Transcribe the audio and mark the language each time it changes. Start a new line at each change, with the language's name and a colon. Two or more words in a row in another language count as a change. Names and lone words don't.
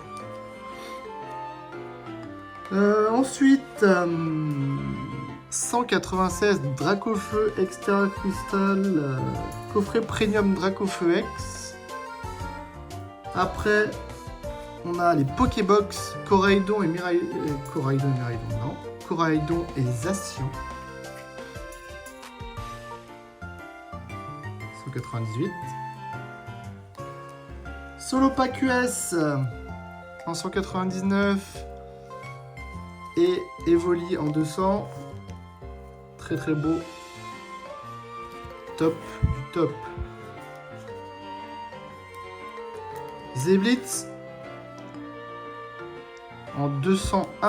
French: Ensuite, 196 Dracofeu Extra Crystal, coffret premium Dracofeu X. Après, on a les Pokébox Coraidon et Miraidon. Coraidon et Miraidon, non. Coraidon et Zacian. 198. Solopack US en 199. Et Evoli en 200. Très très beau. Top du top. Zeblitz en 201.